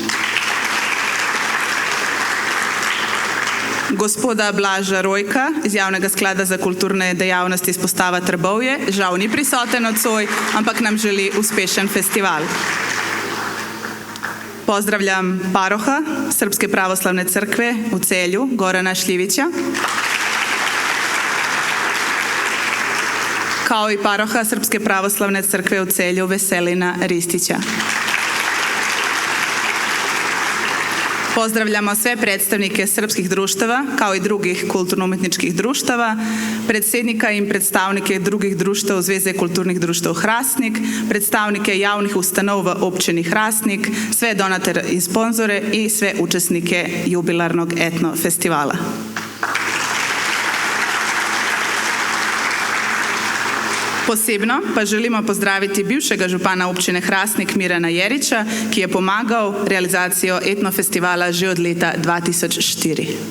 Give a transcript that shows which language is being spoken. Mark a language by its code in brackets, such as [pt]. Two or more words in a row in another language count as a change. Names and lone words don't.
[sl] Gospoda Blaža Rojka iz Javnega sklada za kulturne dejavnosti izpostava Trbovje. Žal ni prisoten nocoj, ampak nam želi uspešen festival. [sr] Pozdravljam paroha Srpske pravoslavne crkve u Celju, Gorana Šljivića, kao i paroha Srpske pravoslavne crkve u Celju, Veselina Ristića. Pozdravljamo sve predstavnike srpskih društava, kao i drugih kulturno-umetničkih društava, [sl] predsednika in predstavnike drugih društev Zveze kulturnih društev Hrastnik, predstavnike javnih ustanov v občini Hrastnik, [sr] sve donatere in sponzore i sve učesnike jubilarnog etnofestivala. [sl] Posebno pa želimo pozdraviti bivšega župana občine Hrastnik Mirana Jerića, ki je pomagal realizacijo etnofestivala že od leta 2004.